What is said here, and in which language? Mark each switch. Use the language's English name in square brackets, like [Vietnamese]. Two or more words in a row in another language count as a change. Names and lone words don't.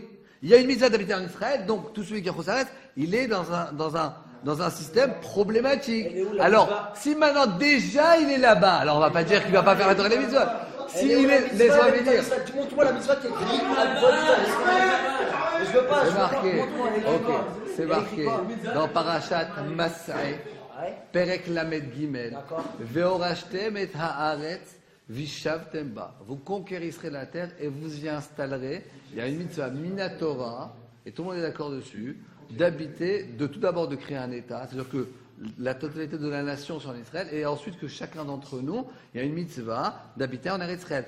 [French] Il y a une mitzvah d'habiter en Israël, donc tout celui qui a Chossaret, il est dans un système problématique. Alors, si maintenant déjà il est là-bas, alors on ne va pas dire qu'il ne va pas faire la Torah des mitzvahs. Si il est, laisse-moi venir. Montre-moi la mitzvah qui est écrite. Je veux pas. C'est marqué. Ok, c'est marqué dans [Hebrew] פרשת מסעי. פרק לג, והורשתם את הארץ, וישבתם בה. [French] Vous conquérirez la terre et vous y installerez. Il y a une [Hebrew] מצווה מן התורה, [French] et tout le monde est d'accord dessus, d'habiter, de tout d'abord de créer un État, c'est-à-dire que la totalité de la nation sur Israël, et ensuite que chacun d'entre nous, il y a une mitzvah d'habiter en [Hebrew] ארץ ישראל.